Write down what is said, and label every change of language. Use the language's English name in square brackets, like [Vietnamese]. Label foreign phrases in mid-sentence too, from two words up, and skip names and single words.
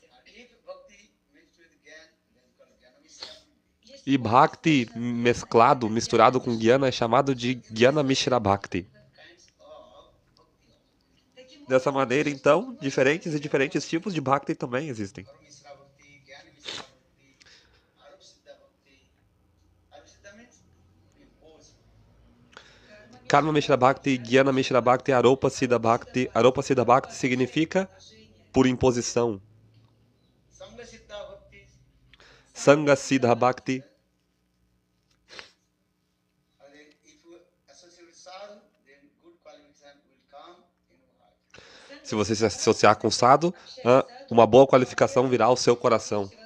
[Portuguese] E Bhakti mesclado, misturado com Jnana, é chamado de Jnana Mishra Bhakti. Dessa maneira, então, diferentes e diferentes tipos de Bhakti também existem. Karma Mishra Bhakti, Jnana Mishra Bhakti, Aropa Siddha Bhakti. Aropa Siddha Bhakti significa por imposição. Sangha Siddha Bhakti. Se você se associar com sadhu, uma boa qualificação virá ao seu coração.